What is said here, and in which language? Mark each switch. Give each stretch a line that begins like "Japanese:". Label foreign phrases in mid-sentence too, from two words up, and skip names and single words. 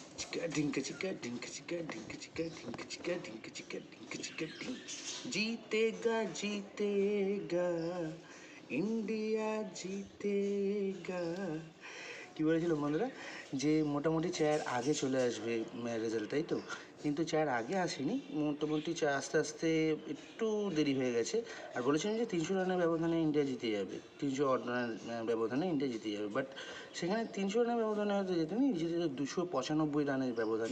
Hindi: चिका ढिंक चिका ढिंक चिका ढिंक चिका ढिंक चिका ढिंक चिका ढिंक चिका ढिंक जीतेगा जीतेगा इंडिया जीतेगा।
Bangla: কি বলেছিল বন্ধুরা যে মোটামুটি চায়ের আগে চলে আসবে রেজাল্ট, তাই তো? কিন্তু চায়ের আগে আসেনি, মোটামুটি চা আস্তে আস্তে একটু দেরি হয়ে গেছে। আর বলেছিলেন যে 300 রানের ব্যবধানে ইন্ডিয়া জিতে যাবে, 300 রানের ব্যবধানে ইন্ডিয়া জিতে যাবে। বাট সেখানে 300 রানের ব্যবধানে হয়তো যেতেনি, জিতেছে 295 রানের ব্যবধানে।